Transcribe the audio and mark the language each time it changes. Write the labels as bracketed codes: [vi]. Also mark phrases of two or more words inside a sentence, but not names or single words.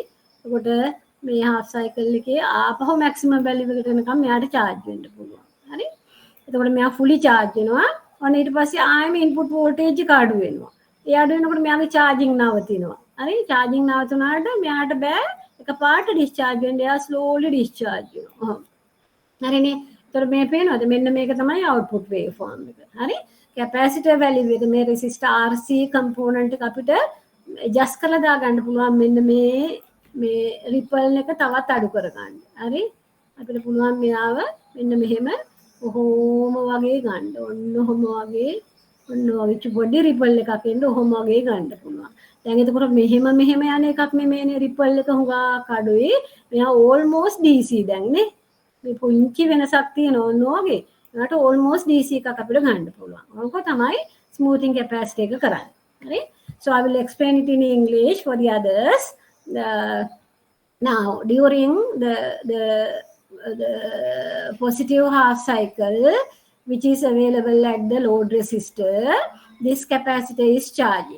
[si] එතකොට මේ [en] half cycle [si] එකේ ආපහු [en] maximum value [si] එකට එනකම් මෙයාට charge වෙන්න පුළුවන්. හරි? එතකොට මෙයා [en] fully charge [si] වෙනවා. ඔන්න ඊට පස්සේ ආයෙම [en] input voltage [si] එක අඩු වෙනවා. ඒ අඩු වෙනකොට මෙයාගේ charging නවතිනවා. හරි? charging නවතුනාට මෙයාට බෑ එකපාරට discharge වෙන්න. එයා [en] slowly discharge [si] වෙනවා. ඔහොම. හරිනේ? එතකොට මේ පේනවද? මෙන්න මේක තමයි [en] output waveform [si] එක. හරි? [en] capacitor value [si] එක මේ [en] resistor RC component [si] එක අපිට adjust කරලා දාගන්න පුළුවන් මෙන්න මේ ripple එක තවත් අඩු කරගන්න. හරි? අපිට පුළුවන් මෙයාව මෙන්න මෙහෙම ඔහොම වගේ ගන්න. ඔන්න ඔහොම වගේ ඔන්න වගේ පොඩි ripple එකක් එන්න ඔහොම වගේ ගන්න පුළුවන්. දැන් එතකොට මෙහෙම යන එකක් නෙමෙයිනේ ripple එක හුඟක් අඩුයි. මෙයා [en] almost DC [si] දැන් නේ. මේ පුංචි වෙනසක් තියෙනවා ඔන්න වගේ. ඒකට [en] almost DC [si] එකක් අපිට ගන්න පුළුවන්. ඕක තමයි [en] smoothing capacitor [si] එක කරන්නේ. හරි? [en] So I will explain it in English for the others. Now during the positive half cycle which is available at the load resistor, this capacitor is charging.